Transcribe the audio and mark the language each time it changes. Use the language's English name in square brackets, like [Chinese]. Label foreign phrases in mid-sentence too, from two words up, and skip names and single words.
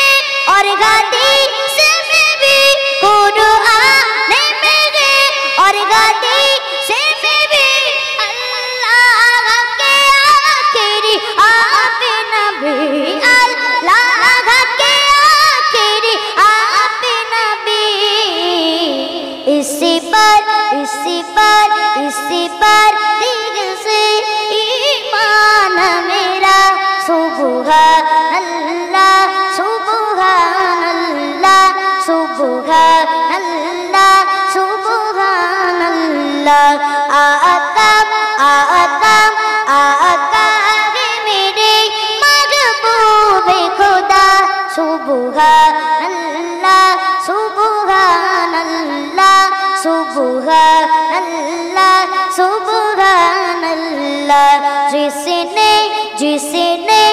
[Urdu] اور حدیث میں بھی قرآن میرے اور حدیث میں بھی اللہ کے آخری آپ نبی اللہ کے آخری آپ نبی اسی پر دل سے ایمان میرا [Arabic] सुबहानल्लाह سبحان الله سبحان الله سبحان الله [Urdu] اللہ آقا آقا آقا ہے میرے محبوبِ خدا [Arabic] سبحان الله سبحان الله سبحان الله سبحان الله [Urdu] सुबहान अल्लाह सुबहान अल्लाह जिसने